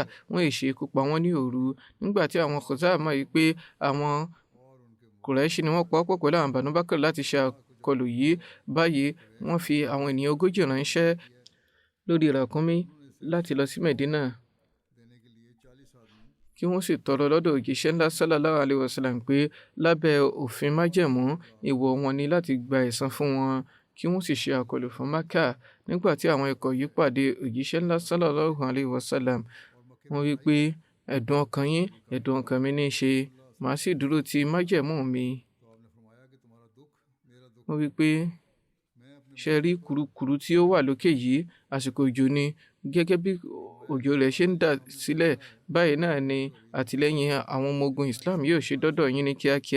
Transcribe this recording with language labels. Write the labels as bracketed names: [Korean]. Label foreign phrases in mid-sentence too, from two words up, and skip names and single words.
[Yoruba] wọ́n yìí ṣe ikú pa wọ́n ní òru. nígbà tí àwọn Khuzaa mọ̀ yìí pé àwọn Quraishi ni wọ́n pawọ́pọ̀ pẹ̀lú àwọn Banu Bakr láti ṣe àkọlù yìí, báyìí wọ́n fi àwọn ènìyàn 40 ránṣẹ́ lórí ràkúnmí láti lọ sí Medina kí wọ́n sì tọrọ lọ́dọ̀ òjíṣẹ́ ńlá [Arabic] صلى الله عليه وسلم [Yoruba] pé lábẹ́ òfin májẹ̀mú èèwọ̀ wọn ni láti gba ẹ̀san fún wọn kí wọ́n sì ṣe àkọlù fún Mákà. Nígbà tí àwọn ikọ̀ yìí pàdé òjíṣẹ́ ńlá [Arabic] صلى الله عليه وسلم, [Yoruba] wọ́n wí pé ẹ̀dùn ọkàn yín ẹ̀dùn ọkàn mi ní í ṣe, màá sì dúró ti májẹ̀mú mi. Wọ́n wí pé ṣe rí kùrukùru tí ó wà lókè yìí àsìkò òjò ni, gẹ́gẹ́ bí òjò rẹ̀ ṣe ń dà sílẹ̀ báyìí náà ni àtìlẹ́yìn àwọn ọmọ ogun Islam yóò ṣe dọ́dọ̀ yín ní kíákíá.